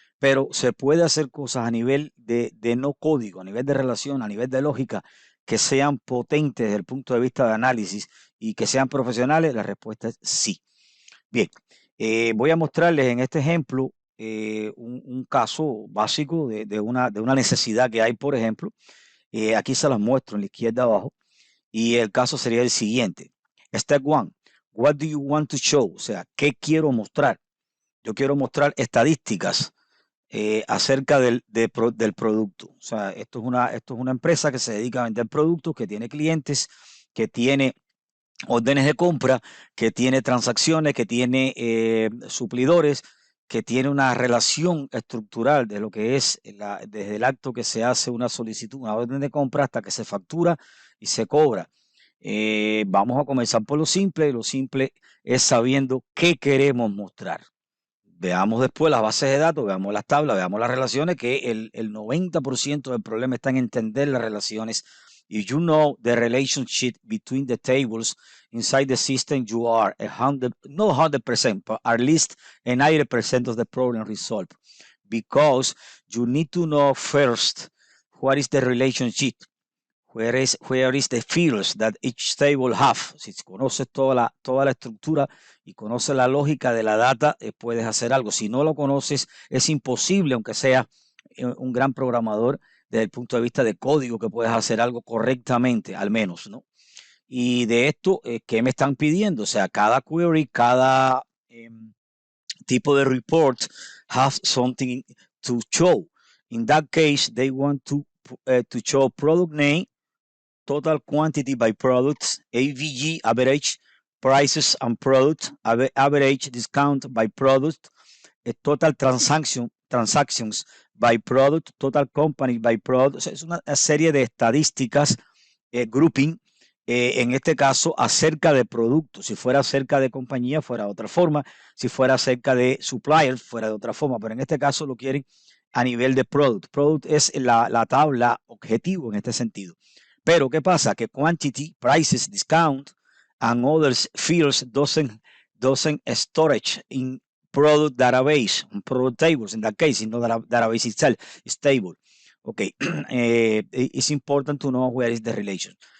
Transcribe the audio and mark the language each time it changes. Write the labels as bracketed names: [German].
[Spanish] Pero se puede hacer cosas a nivel de no código, a nivel de relación, a nivel de lógica, que sean potentes desde el punto de vista de análisis y que sean profesionales. La respuesta es sí. Bien, voy a mostrarles en este ejemplo un caso básico de una necesidad que hay, por ejemplo. Aquí se las muestro en la izquierda abajo y el caso sería el siguiente. [English] Step one, what do you want to show? [Spanish] O sea, ¿qué quiero mostrar? Yo quiero mostrar estadísticas acerca del producto. O sea, esto es una empresa que se dedica a vender productos, que tiene clientes, que tiene órdenes de compra, que tiene transacciones, que tiene suplidores, que tiene una relación estructural de lo que es desde el acto que se hace una solicitud, una orden de compra, hasta que se factura y se cobra. Vamos a comenzar por lo simple. Lo simple es sabiendo qué queremos mostrar. Veamos después las bases de datos, veamos las tablas, veamos las relaciones, que el 90% del problema está en entender las relaciones. [English] If you know the relationship between the tables inside the system, you are not 100%, but at least a 90% of the problem resolved. Because you need to know first what is the relationship, where is the fields that each table have. [Spanish] Si conoces toda la estructura y conoces la lógica de la data, puedes hacer algo. Si no lo conoces, es imposible, aunque sea un gran programador, desde el punto de vista de código, que puedas hacer algo correctamente, al menos, ¿no? Y de esto, ¿qué me están pidiendo? O sea, cada query, cada tipo de report [English] have something to show. In that case, they want to show product name, total quantity by products, AVG, average prices and product, average discount by product, total transactions by product, [Spanish] total company by product. O sea, es una serie de estadísticas, grouping, en este caso acerca de productos. Si fuera acerca de compañía, fuera de otra forma. Si fuera acerca de suppliers, fuera de otra forma. Pero en este caso lo quieren a nivel de product. Product es la tabla objetivo en este sentido. Pero ¿qué pasa? [English] Que quantity, prices, discount, and other fields doesn't storage in product database, product tables in that case, in the database itself is table. Okay, it's important to know where is the relation.